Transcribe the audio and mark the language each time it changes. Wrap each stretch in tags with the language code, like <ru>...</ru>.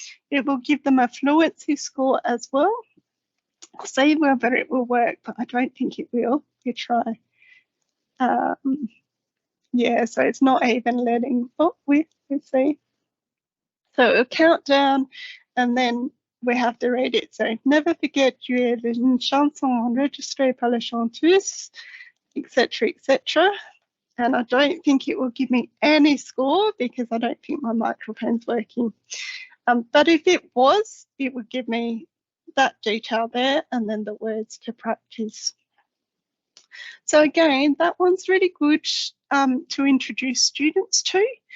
<en>It will give them a fluency score as well. I'll see whether it will work, but I don't think it will. You try. Yeah, so it's not even letting, let's see. So it'll count down and then we have to read it.</en> <fr>So Never Forget You est une chanson enregistrée par la chanteuse, etc., etc.</fr> <en>And I don't think it will give me any score because I don't think my microphone's working. But if it was, it would give me that detail there and then the words to practice. So again, that one's really good to introduce students to.</en>